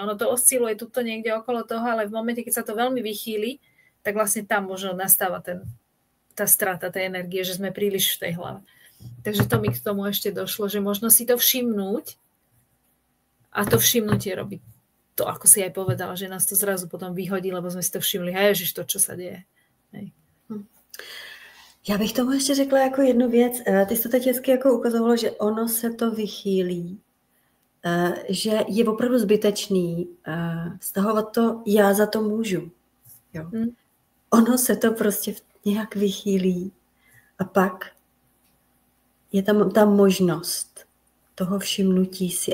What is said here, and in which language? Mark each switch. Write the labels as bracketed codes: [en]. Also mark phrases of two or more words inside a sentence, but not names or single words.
[sk] Ono to osciluje tuto niekde okolo toho, ale v momente, keď sa to veľmi vychýli, tak vlastne tam možno nastáva tá strata tej energie, že sme príliš v tej hlave. Takže to mi k tomu ešte došlo, že možno si to všimnúť a to všimnutie robí to, ako si aj povedala, že nás to zrazu potom vyhodí, lebo jsme si to všimli, ježiš, to, čo sa děje. Hej. [cs] Já bych tomu ještě řekla jako jednu věc. Ty jsi to teď hezky jako ukazovala, že ono se to vychýlí, že je opravdu zbytečný vztahovat to, já za to můžu. Jo. Ono se to prostě nějak vychýlí a pak je tam ta možnost toho všimnutí si.